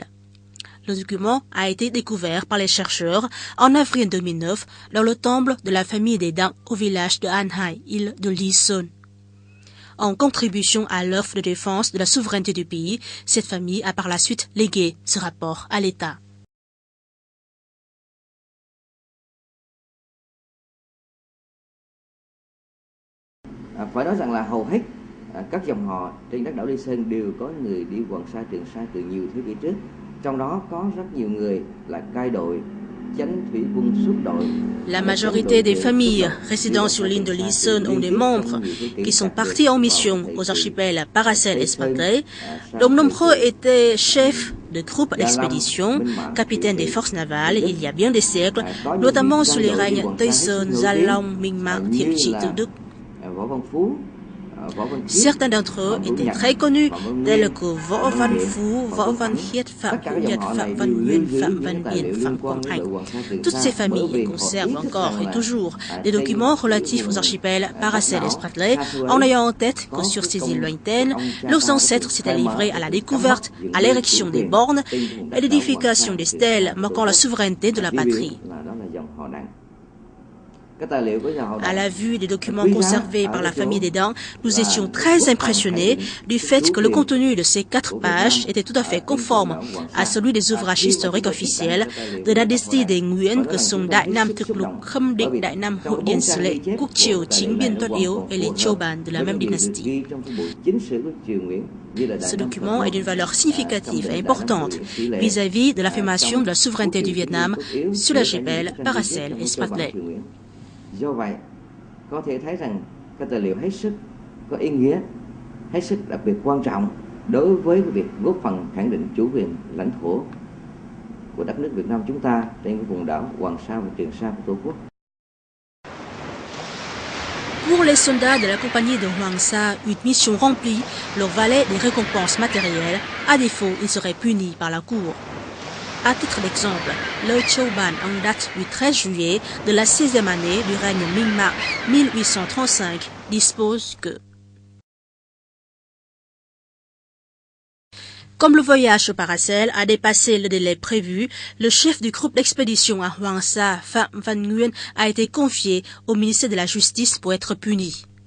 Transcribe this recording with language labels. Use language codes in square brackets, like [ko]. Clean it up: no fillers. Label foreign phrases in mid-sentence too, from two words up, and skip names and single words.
[fr] Le document a été découvert par les chercheurs en avril 2009 dans le temple de la famille des Dang au village de An Hai, île de Lý Sơn. En contribution à l'œuvre de défense de la souveraineté du pays, cette famille a par la suite légué ce rapport à l'État. [vi] Phải nói rằng là hầu hết các dòng họ trên đất đảo Lý Sơn đều có người đi Hoàng Sa, Trường Sa từ nhiều thế kỷ trước. Trong đó có rất nhiều người là cai đội. [fr] La majorité des familles résidant sur l'île de Lý Sơn ont des membres qui sont partis en mission aux archipels Paracel et Spratly, dont nombreux étaient chefs de groupes d'expédition, capitaines des forces navales il y a bien des siècles, notamment sous les règnes Tây Sơn, Gia Long, Minh-Ma, Thiệu Trị, Tự Đức. Certains d'entre eux étaient très connus, tels que Võ Văn Phú, Võ Văn Khiết, Phạm Hữu Nhật, Phạm Văn Nguyên, Phạm Văn Điền, Phạm Quang Hạnh. Toutes ces familles conservent encore et toujours des documents relatifs aux archipels Paracel et Spratly, en ayant en tête que sur ces îles lointaines, leurs ancêtres s'étaient livrés à la découverte, à l'érection des bornes et l'édification des stèles marquant la souveraineté de la patrie. À la vue des documents conservés par la famille des Dang, nous étions très impressionnés du fait que le contenu de ces 4 pages était tout à fait conforme à celui des ouvrages historiques officiels de la dynastie des Nguyen que sont Đại Nam Thực Lục, Khâm Định, Đại Nam Hội Điền Sử Lệ, Quốc Triều, Chính Biên Tuất Yếu et les Châu Ban de la même dynastie. Ce document est d'une valeur significative et importante vis-à-vis de l'affirmation de la souveraineté du Vietnam sur l'archipel Paracel et Spratly. [vi] Do vậy, có thể thấy rằng cái tài liệu hết sức có ý nghĩa, hết sức đặc biệt quan trọng đối với việc góp phần khẳng định chủ quyền lãnh thổ của đất nước Việt Nam chúng ta trên cái vùng đảo Hoàng Sa và Trường Sa của Tổ quốc. [fr] Pour les soldats de la compagnie de Hoàng Sa, une mission remplie leur valait des récompenses matérielles, à défaut ils seraient punis par la cour. À titre d'exemple, le Châu Ban en date du 13 juillet de la 6e année du règne Minh-Ma 1835 dispose que Comme le voyage au Paracel a dépassé le délai prévu, le chef du groupe d'expédition à Hoàng Sa, Phạm Văn Nguyên, a été confié au ministère de la Justice pour être puni.